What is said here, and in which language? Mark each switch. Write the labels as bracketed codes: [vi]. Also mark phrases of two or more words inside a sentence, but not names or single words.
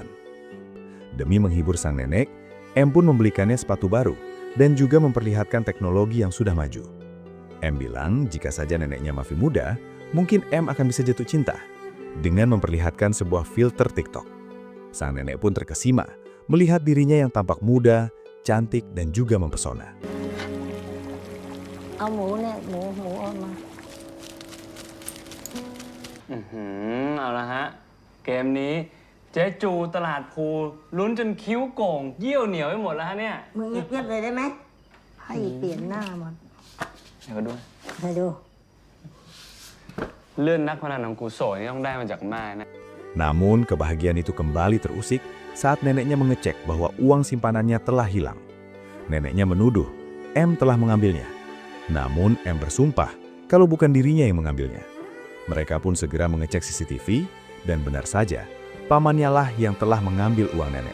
[id] Demi menghibur sang nenek, M pun membelikannya sepatu baru dan juga memperlihatkan teknologi yang sudah maju. M bilang jika saja neneknya masih muda, mungkin M akan bisa jatuh cinta dengan memperlihatkan sebuah filter TikTok. Sang nenek pun terkesima melihat dirinya yang tampak muda, cantik, dan juga mempesona. [th] เอาหมูเนี่ยหมูเอามา เอาละฮะ เกมนี้เจ๊จูตลาดภูลุ้นจนคิ้วโก่งเยี่ยวเหนียวไปหมดแล้วฮะเนี่ย มึงเงียบๆเลยได้ไหมให้เปลี่ยนหน้าหมด เดี๋ยวก็ดู ไปดู เลื่อนนักพนันของกูโสยนี่ต้องได้มาจากแม่นะ [id] Namun, kebahagiaan itu kembali terusik saat neneknya mengecek bahwa uang simpanannya telah hilang. Neneknya menuduh M telah mengambilnya. Namun, M bersumpah kalau bukan dirinya yang mengambilnya. Mereka pun segera mengecek CCTV, dan benar saja, pamannya lah yang telah mengambil uang nenek.